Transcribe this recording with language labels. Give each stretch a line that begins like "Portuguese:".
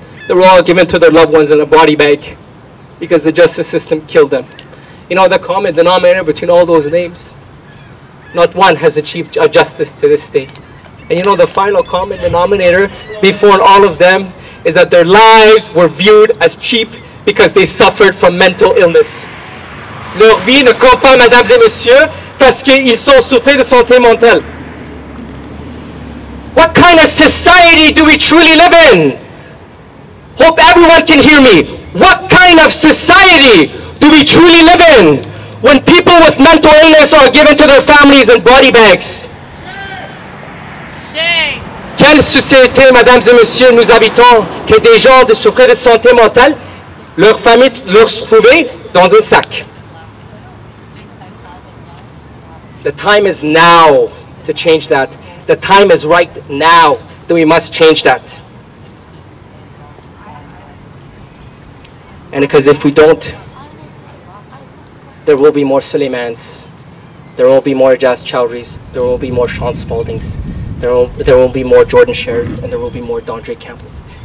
English: they were all given to their loved ones in a body bag because the justice system killed them. You know, the common denominator between all those names, not one has achieved justice to this day. And you know, the final common denominator before all of them is that their lives were viewed as cheap because they suffered from mental illness.
French: Leur vie ne compte pas, mesdames et messieurs, parce qu'ils ont souffert de santé mentale.
English: What kind of society do we truly live in? Hope everyone can hear me. What kind of society do we truly live in when people with mental illness are given to their families in body bags? Shame.
French: Quelle société, mesdames et messieurs, nous habitons que des gens de souffrir de santé mentale, leur famille leur trouver dans un sac?
English: The time is now to change that. The time is right now that we must change that. And because if we don't, there will be more Suleimans, there will be more Jazz Chowdhuries, there will be more Sean Spaldings, there will be more Jordan Sherrds, and there will be more Dondre Campbells.